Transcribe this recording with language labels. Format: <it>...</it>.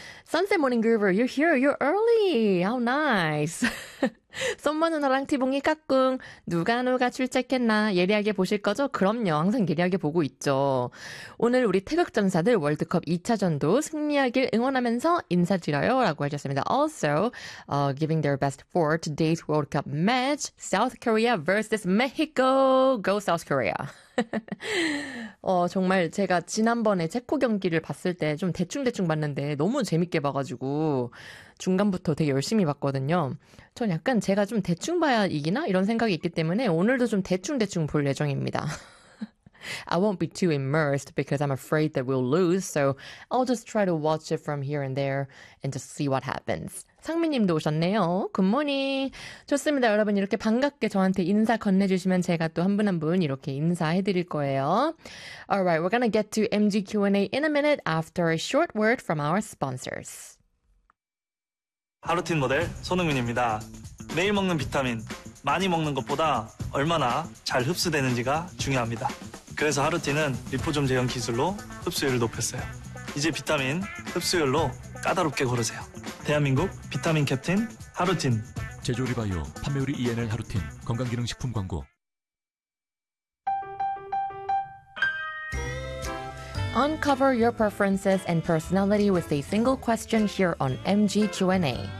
<en>Sunset Morning Groover, you're here, you're early. How nice.</en> <ko>손마누라랑 티봉이 까꿍. 누가 출첵했나? 예리하게 보실 거죠? 그럼요. 항상 예리하게 보고 있죠. 오늘 우리 태극전사들 월드컵 2차전도 승리하길 응원하면서 인사드려요. 라고 해주셨습니다.</ko> <en>Also, giving their best for today's World Cup match. South Korea vs. Mexico. Go South Korea.</en> <ko>정말 제가 지난번에 체코 경기를 봤을 때좀 대충대충 봤는데 너무 재밌게 봐가지고 중간부터 되게 열심히 봤거든요. 전 약간 제가 좀 대충 봐야 이기나? 이런 생각이 있기 때문에 오늘도 좀 대충대충 볼 예정입니다.</ko> <en>I won't be too immersed because I'm afraid that we'll lose, so I'll just try to watch it from here and there and just see what happens.</en> <ko>상미님도 오셨네요. 굿모닝. 좋습니다. 여러분 이렇게 반갑게 저한테 인사 건네주시면 제가 또한분한분한분 이렇게 인사해드릴 거예요.</ko> <en>Alright, we're gonna get to MG Q&A in a minute after a short word from our sponsors.</en> <ko>하루틴 모델 손흥민입니다. 매일 먹는 비타민, 많이 먹는 것보다 얼마나 잘 흡수되는지가 중요합니다. 그래서 하루틴은 리포좀 제형 기술로 흡수율을 높였어요. 이제 비타민 흡수율로 까다롭게 고르세요. 대한민국 비타민 캡틴 하루틴. 제조리바이오 판매우리 ENL 하루틴 건강기능식품 광고.</ko> <en>Uncover your preferences and personality with a single question here on MG Q&A.</en>